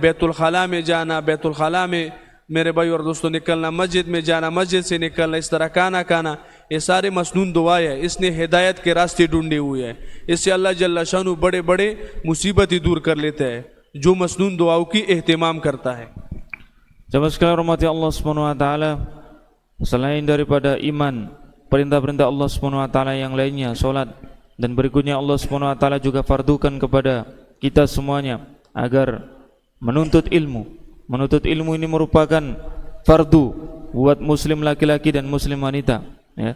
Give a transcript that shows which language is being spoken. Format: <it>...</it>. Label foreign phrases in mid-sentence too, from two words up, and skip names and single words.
<ur>بیت الخلاء میں جانا، بیت الخلاء میں میرے بھائی اور دوستوں نکلنا، مسجد میں جانا، مسجد سے نکلنا، اس طرح کھانا، یہ سارے مسنون دعائیں ہیں. اس نے ہدایت کے راستے ڈھونڈے ہوئے ہیں. اس سے اللہ جل شانہ بڑے بڑے مصیبتیں دور کر لیتا ہے جو مسنون دعاؤں کی اہتمام کرتا ہے.</ur> <id>Jamaah sekalian rahmati</id> <ar>Allah Subhanahu wa taala,</ar> <id>selain daripada iman, perintah-perintah</id> <ar>Allah Subhanahu wa taala</ar> <id>yang lainnya, salat, dan berikutnya</id> <ar>Allah Subhanahu wa taala</ar> <id>juga fardukan kepada kita semuanya agar menuntut ilmu. Menuntut ilmu ini merupakan fardu buat muslim laki-laki dan muslim wanita, ya.</id>